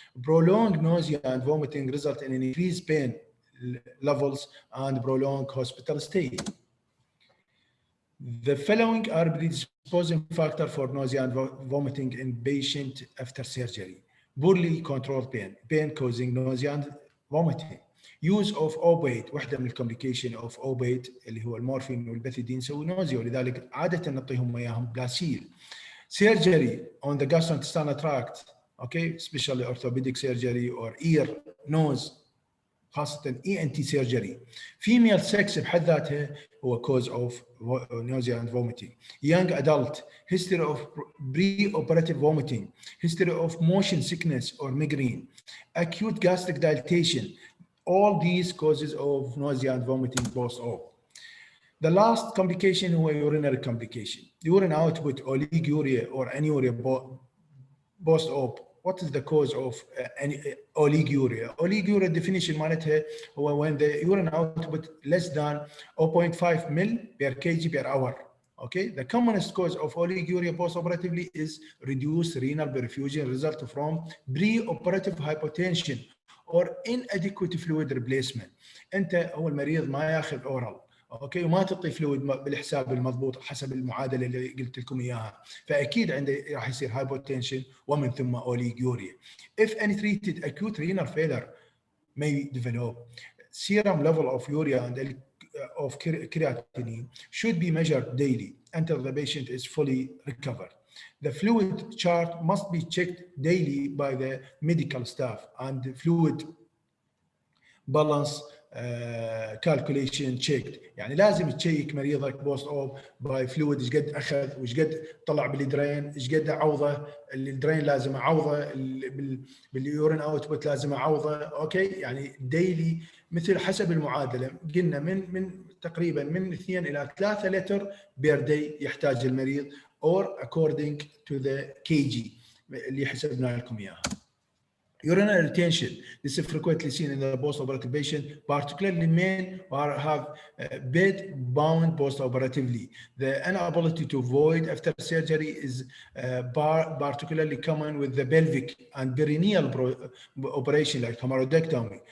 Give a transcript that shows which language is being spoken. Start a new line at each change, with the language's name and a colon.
English: Prolonged nausea and vomiting result in increased pain levels and prolonged hospital stay. The following are predisposing factors for nausea and vomiting in patient after surgery. Poorly controlled pain, pain causing nausea and vomiting. Use of opioid,
Arabic: واحدة من الكومبليكيشن of opioid اللي هو المورفين والبethidine يسوي نوزيا, ولذلك عادة نعطيهم اياهم بلاسيل.
English: Surgery on the gastrointestinal tract, okay, especially orthopedic surgery or ear, nose, خاصة ENT surgery. Female sex
Arabic: بحد ذاتها هو
English: cause of nausea and vomiting. Young adult, history of pre-operative vomiting, history of motion sickness or migraine, acute gastric dilatation, all these causes of nausea and vomiting post-op. The last complication هو urinary complication. Urine output, oliguria or anuria post-op. What is the cause of oliguria? Oliguria definition
Arabic: معناتها هو
English: when the urine output less than 0.5 ml per kg per hour. Okay, the commonest cause of oliguria post-operatively is reduced renal perfusion result from pre-operative hypotension or inadequate fluid replacement.
Arabic: انت هو المريض ما ياخذ اورال، اوكي، وما تعطي فلويد بالحساب المضبوط حسب المعادله اللي قلت لكم اياها، فاكيد عنده راح يصير هايبوتنشن ومن ثم اوليجوريا.
English: If untreated acute renal failure may develop. Serum level of urea and of creatinine should be measured daily until the patient is fully recovered. The fluid chart must be checked daily by the medical staff and the fluid balance calculation checked.
Arabic: يعني لازم تشيك مريضك بوست اوب باي فلويد ايش قد اخذ وايش قد طلع بالدرين، ايش قد عوضه، الدرين لازم اعوضه، باليورين اوتبوت لازم اعوضه، اوكي، يعني ديلي مثل حسب المعادله قلنا من تقريبا من 2 الى 3 لتر بير داي يحتاج المريض
English: or according to the kg
Arabic: اللي حسبنا لكم اياها.
English: Urinary retention. This is frequently seen in the post-operative patient, particularly men who have bed bound post-operatively. The inability to void after surgery is particularly common with the pelvic and perineal operation like hemorrhoidectomy.